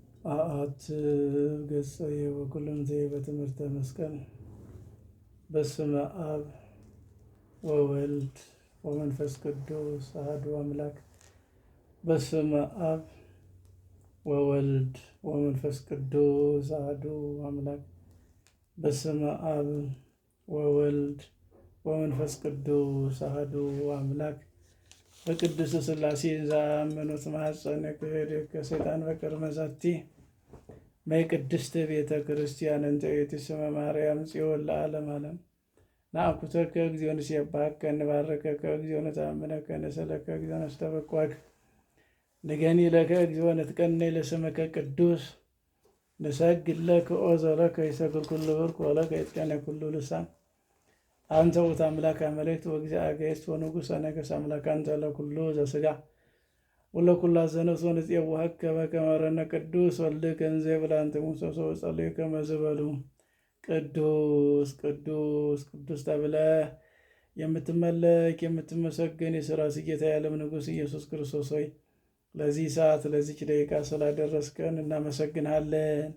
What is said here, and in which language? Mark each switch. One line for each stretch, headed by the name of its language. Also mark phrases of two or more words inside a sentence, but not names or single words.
Geez: አአት ገጸ ወኩልንቴ በትምህርተ መስቀል በስመ አብ ወወልድ ወመንፈስ ቅዱስ አሐዱ አምላክ። በስመ አብ ወወልድ ወመንፈስ ቅዱስ አሐዱ አምላክ። በስመ አብ ወወልድ ወመንፈስ ቅዱስ አሐዱ አምላክ። በቅድስት ሥላሴ ዘአመኑት ማኅፀነ ክህደት ከሰይጣን በቀር መዛቲ ማይ ቅድስት ቤተ ክርስቲያን እንተ ኢትስመ ማርያም ጽዮን ለዓለም ዓለም። ናኩተከ እግዚኦ ንሴብሐከ ንባርከከ እግዚኦ ነተአምነከ ንስእለከ እግዚኦ ነስተበቅዐከ ንገኒ ለከ እግዚኦ ንትቀነይ ለስምከ ቅዱስ ንሰግድ ለከ ኦዘለከ ይሰግድ ኩሉ ብርክ ወለከ ይትቀነይ ኩሉ ልሳን አንተ ውእቱ አምላከ አመልክት ወእግዚአ አጋዕዝት ወንጉሠ ነገሥት አምላክ አንተ ለኩሉ ዘሥጋ ወለኩሉ አዘነፍስ ወንፄውዐከ በከመ መሐረነ ቅዱስ ወልድከ እንዘ ይብላ አንተ ሙሴሶ ወጸልዩ ከመ ዝበሉ
Amharic: ቅዱስ ቅዱስ ቅዱስ ተብለህ የምትመለክ የምትመሰገን የሠራዊት ጌታ የዓለም ንጉሥ ኢየሱስ ክርስቶስ ሆይ ለዚህ ሰዓት ለዚች ደቂቃ ስላደረስከን እናመሰግንሃለን።